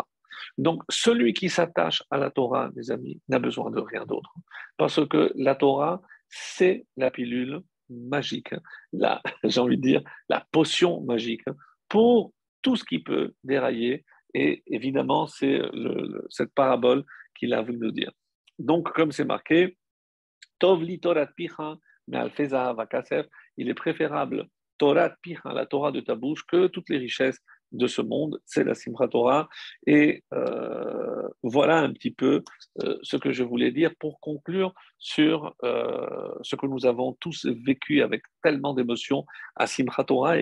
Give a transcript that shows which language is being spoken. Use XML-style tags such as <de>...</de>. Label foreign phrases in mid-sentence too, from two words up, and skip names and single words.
<fr>Donc, celui qui s'attache à la Torah, mes amis, n'a besoin de rien d'autre. Parce que la Torah, c'est la pilule magique, j'ai envie de dire, la potion magique pour tout ce qui peut dérailler. Et évidemment, c'est cette parabole qu'il a voulu nous dire. Donc, comme c'est marqué,</fr> <he>טוב לי תורת פיך מאלפי זהב וכסף,</he> <fr>il est préférable</fr> <he>תורת פיך,</he> <fr>la Torah de ta bouche, que toutes les richesses de ce monde, c'est la Simchat Torah. Et voilà un petit peu ce que je voulais dire pour conclure sur ce que nous avons tous vécu avec tellement d'émotions à Simchat Torah.</fr>